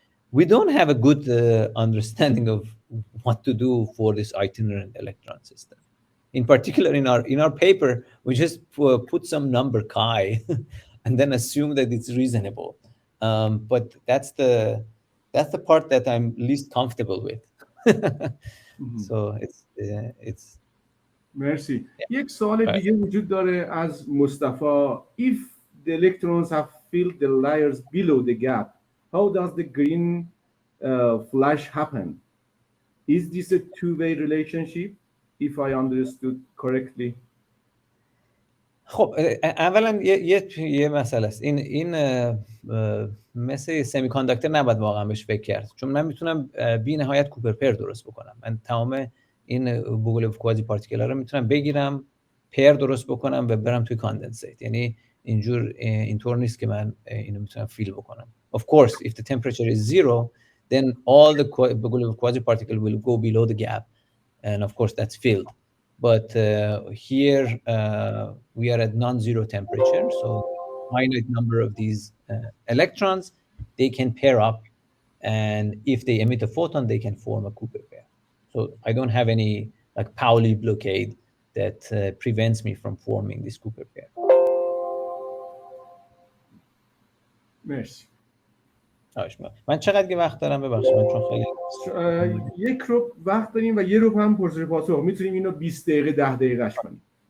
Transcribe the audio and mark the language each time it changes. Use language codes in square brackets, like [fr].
[en] We don't have a good understanding of what to do for this itinerant electron system. In particular, in our paper, we just put some number chi and then assume that it's reasonable. But that's the part that I'm least comfortable with. So it's [fa] مرسی. یک سوال دیگه وجود داره از مصطفی. [en] If the electrons have filled the layers below the gap, how does the green flash happen? Is this a two-way relationship, if I understood correctly? [fa] خب اولا یه مسئله است. این مثل سمی کانداکتور نباید واقعا بهش فکر کرد، چون من میتونم بی نهایت کوپر پر درست بکنم. من تمام این بوگلوف کوازی پارتیکل ها رو میتونم بگیرم، پر درست بکنم و برم توی کاندنسیت. یعنی اینطور نیست که من اینو میتونم فیل بکنم. [en] Of course, if the temperature is 0, then all the Bogoliov quasi-particle will go below the gap, and of course that's filled. But here we are at non-zero temperature, so finite number of these electrons, they can pair up, and if they emit a photon, they can form a Cooper pair. So I don't have any like Pauli blockade that prevents me from forming this Cooper pair. [fa] مرسی. من چقدر وقت دارم؟ ببخشید من چون خیلی یک رو وقت داریم و یه رو هم پرسش پاسخ. میتونیم اینو 20 دقیقه 10 دقیقه‌اش کنیم.